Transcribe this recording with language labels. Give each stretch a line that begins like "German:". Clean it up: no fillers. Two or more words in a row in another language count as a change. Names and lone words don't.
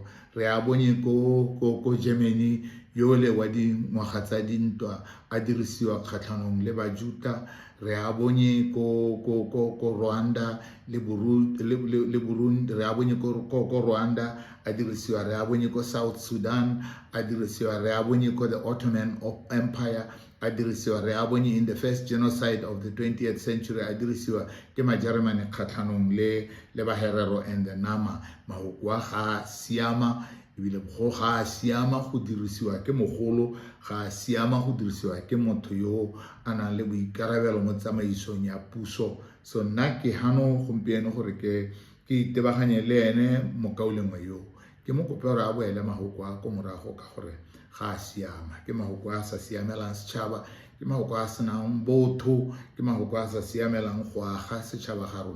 Tswana: Re a bonye ko Germany yo le wa dingwaga tsa dintwa a dirisiwa kgatlhanong le Bajuda. Re a bonye ko Rwanda le Burundi, re a bonye ko Rwanda a dirisiwa, re a bonye ko South Sudan a dirisiwa, re a bonye ko the Ottoman Empire a dirisiwa, re a bonye
English: in the first genocide of the 20th century
Tswana: a dirisiwa ke ma-Germany kgatlhanong le ba Herero and the Nama. Mahoko a ga siama ebile go ga siama go dirisiwa ke mogolo, ga siama go dirisiwa ke motho yo a nang le boikarabelo mo tsamaisong ya puso. So nna ke hano gompieno gore ke itebaganye le ene mokaulengwe yo ke mo kope gore a boele mahoko a ko morago ka gore ga siama ke mahoko a sa siamelang setšhaba, ke mahoko a senang botho, ke mahoko a sa siamelang go aga setšhaba ga rona.